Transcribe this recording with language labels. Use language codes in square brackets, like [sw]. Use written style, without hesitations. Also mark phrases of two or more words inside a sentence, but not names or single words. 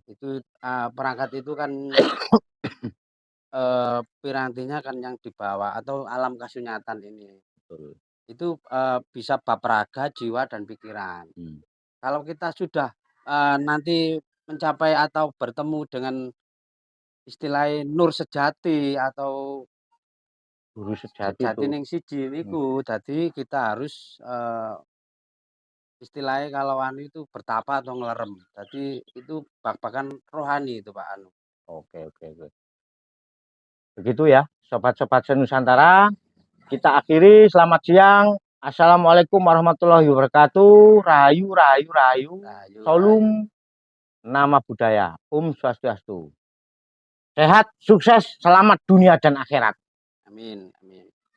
[id] Itu perangkat itu kan pirantinya kan yang dibawa atau alam kasunyatan ini. betul. Itu bisa bab raga, jiwa dan pikiran. Hmm. Kalau kita sudah nanti mencapai atau bertemu dengan istilahnya nur sejati atau Guru sejati sejati itu. [jv] ning siji Hmm. niku, dadi [id] kita harus istilahnya kalau itu bertapa atau ngelerem. Jadi itu bak-bakan rohani itu Pak Oke, oke, oke. Begitu ya, sobat-sobat senusantara. Kita akhiri. Selamat siang. [ar] السلام عليكم ورحمة الله وبركاته. [jv] Rahayu, rahayu, rahayu. Rahayu, rahayu. [id] Salam nama budaya. Swastiastu. Sehat, sukses, selamat dunia dan akhirat. Amin, amin.